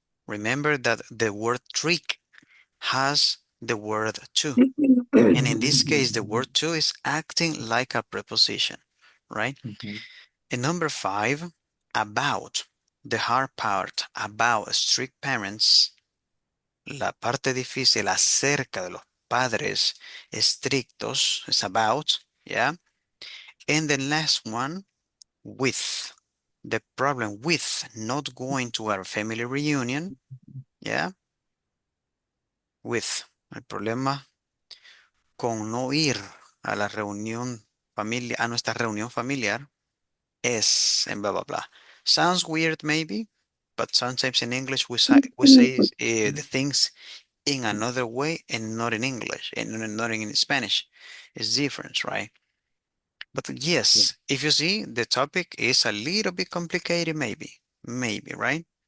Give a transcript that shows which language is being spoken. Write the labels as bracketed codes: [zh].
[en] Remember that the word trick has the word to. And in this case, the word to is acting like a preposition, right? Mhm. And number five, about. The hard part, about strict parents. [es] La parte difícil acerca de los padres estrictos [en] is about, yeah? And the last one, with. The problem with not going to our family reunion, yeah? With. [es] El problema con no ir a la reunión familiar, a nuestra reunión familiar es en blah blah blah. [en] Sounds weird maybe, but sometimes in English we say the things in another way and not in English and not in Spanish. It's different, right? But yes, if you see the topic is a little bit complicated, maybe, right?